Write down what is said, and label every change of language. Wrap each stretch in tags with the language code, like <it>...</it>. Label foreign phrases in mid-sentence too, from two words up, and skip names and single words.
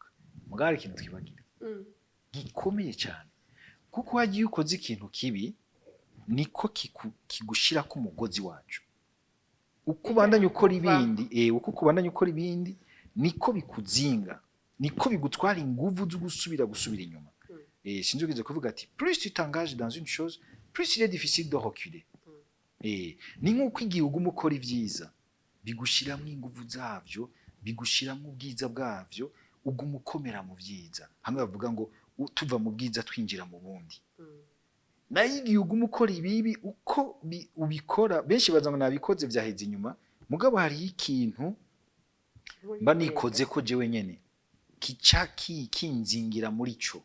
<rn>Mugabo hari ikintu twibagira gikomeye cyane, kuko wagiye ukoze ikintu kibi niko kigushira ku mugozi wacu. Uko ubandanya ukora ibindi niko bikuzinga, niko bigutwara inguvu zo gusubira inyuma. Sinzi ugize kuvuga ati</rn> <fr>plus tu t'engages dans une chose, plus il est difficile de reculer.</fr> <rn>Ni nk'uko igihe uguma ukora ibyiza bigushiramo inguvu zavyo, bigushiramo ubwiza bwavyo, uguma ukomera mu byiza. Hamwe bavuga ngo tuva mu bwiza twinjira mu bundi. Nayo igihe uguma ukora ibibi uko ubikora, benshi baza ngo nabikoze vyaheze inyuma, mugabo hari ikintu mba nikoze ko jewe nyene kica kinzingira muri cyo.</rn>